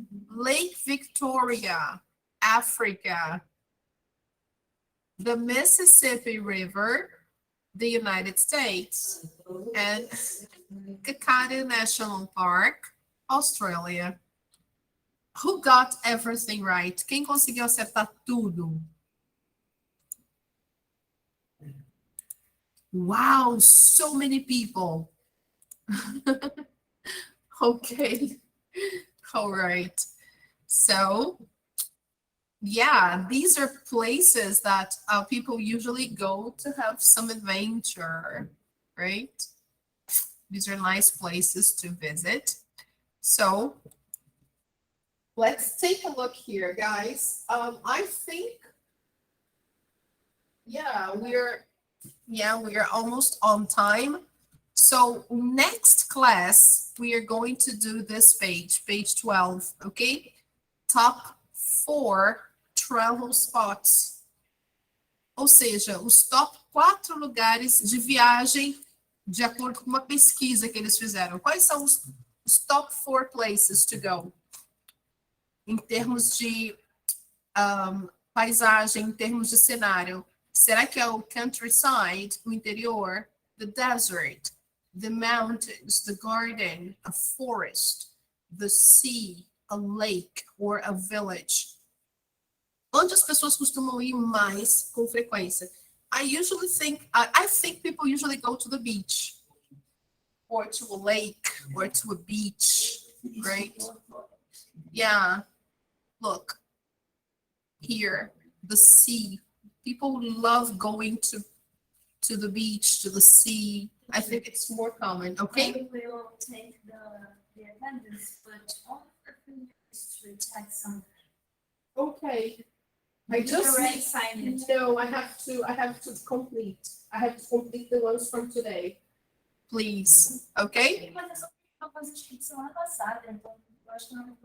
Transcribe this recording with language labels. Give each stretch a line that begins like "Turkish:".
English: Lake Victoria, Africa. The Mississippi River, the United States. And Kakadu National Park, Australia. Who got everything right?
Portuguese: Quem conseguiu acertar tudo?
English: Wow, so many people. Okay. All right. So, yeah, these are places that people usually go to have some adventure, right? These are nice places to visit. So, let's take a look here, guys. I think, yeah, we are almost on time. So next class, we are going to do this page, page 12, okay? Top 4 travel spots.
Portuguese: Ou seja, os top 4 lugares de viagem de acordo com uma pesquisa que eles fizeram. Quais são os top 4
English: places to go?
Portuguese: Em termos de paisagem, em termos de cenário. Será que é o countryside, o interior,
English: the desert, the mountains, the garden, a forest, the sea, a lake, or a village?
Portuguese: Onde as pessoas costumam ir mais com frequência?
English: I think people usually go to the beach, or to a lake, or to a beach, right? Yeah. Look, here, the sea. People love going to the beach, to the sea. I think it's more common, okay? We will take the attendance, but all for to check some. Okay. I just already signed it. No, I have to complete. I have to complete the ones from today. Please. Okay?
Portuguese: Mas eu fiz semana passada, então eu acho que não.